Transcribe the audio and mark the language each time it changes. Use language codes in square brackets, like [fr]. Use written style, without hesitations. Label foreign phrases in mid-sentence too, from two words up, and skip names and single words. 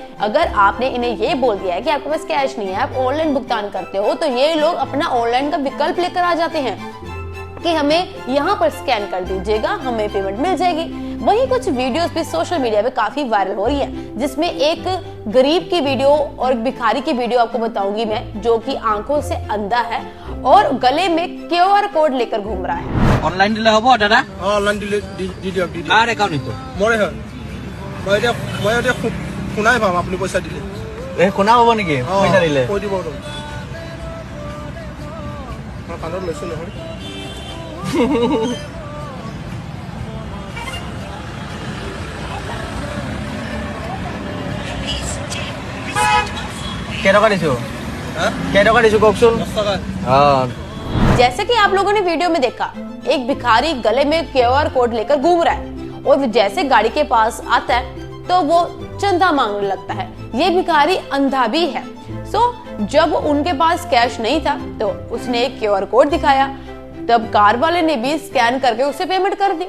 [hi] अगर आपने इन्हें ये बोल दिया है कि आपके पास कैश नहीं है, आप ऑनलाइन भुगतान करते हो, तो ये लोग अपना ऑनलाइन का विकल्प लेकर आ जाते हैं कि हमें यहाँ पर स्कैन कर दीजिएगा, हमें पेमेंट मिल जाएगी। वही कुछ वीडियोस भी [en] social media [hi] पे काफी वायरल हो रही है, जिसमें एक गरीब की वीडियो और भिखारी की वीडियो आपको बताऊंगी मैं, जो कि आंखों से अंधा है और गले में [en] QR code [hi] लेकर घूम रहा है। [as] অনলাইন দিলে হ'ব দাদা? অনলাইন দিলে দি দিয়ক দি দিয়ক। কাৰ একাউণ্ট এইটো? মৰে হয়। মই এতিয়া শুনাই পাম আপুনি পইচা দিলে। এই শুনা হ'ব নেকি পইচা দিলে? কৈ দিব আৰু। মই কাণত লৈছো নহয়। কেইটকা দিছো? কেইটকা দিছো কওকচোন? 10 টকা। [hi] जैसे कि आप लोगों ने वीडियो में देखा, एक भिखारी गले में [en] QR code [hi] लेकर घूम रहा है और जैसे गाड़ी के पास आता है तो वो चंदा मांगने लगता है। ये भिखारी अंधा भी है। जब उनके पास कैश नहीं था तो उसने एक [en] QR code [hi] दिखाया, तब कार वाले ने भी स्कैन करके उसे पेमेंट कर दी।